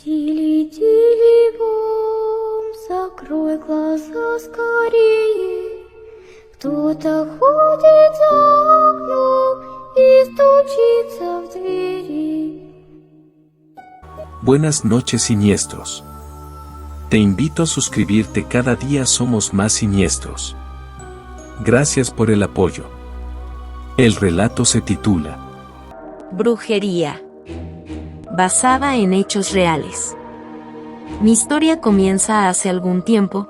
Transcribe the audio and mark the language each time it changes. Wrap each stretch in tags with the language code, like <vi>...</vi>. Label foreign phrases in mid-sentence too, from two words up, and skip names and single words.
<ru>Тили-тили-бом, закрой глаза скорее. Кто-то ходит за окном и стучится в двери.</ru> <es>Buenas noches, siniestros. Te invito a suscribirte, cada día somos más siniestros. Gracias por el apoyo. El relato se titula Brujería. Basada en hechos reales. Mi historia comienza hace algún tiempo.</es>